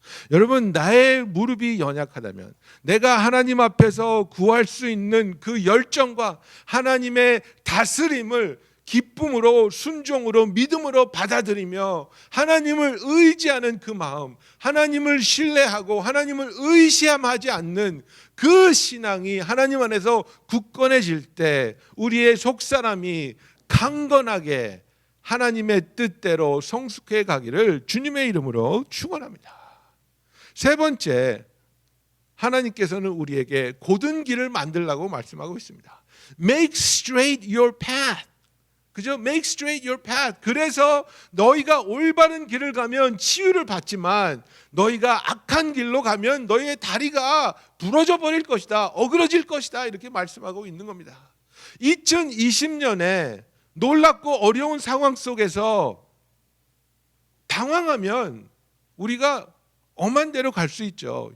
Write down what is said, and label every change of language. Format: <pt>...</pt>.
<ko>여러분, 나의 무릎이 연약하다면 내가 하나님 앞에서 구할 수 있는 그 열정과 하나님의 다스림을 기쁨으로, 순종으로, 믿음으로 받아들이며 하나님을 의지하는 그 마음, 하나님을 신뢰하고 하나님을 의심하지 않는 그 신앙이 하나님 안에서 굳건해질 때 우리의 속사람이 강건하게 하나님의 뜻대로 성숙해 가기를 주님의 이름으로 축원합니다. 세 번째, 하나님께서는 우리에게 곧은 길을 만들라고 말씀하고 있습니다.</ko> <en>Make straight your path.</en> <ko>그죠?</ko> <en>Make straight your path.</en> <ko>그래서 너희가 올바른 길을 가면 치유를 받지만 너희가 악한 길로 가면 너희의 다리가 부러져 버릴 것이다. 어그러질 것이다. 이렇게 말씀하고 있는 겁니다. 2020년에 놀랍고 어려운 상황 속에서 당황하면 우리가 엄한 대로 갈 수 있죠.</ko>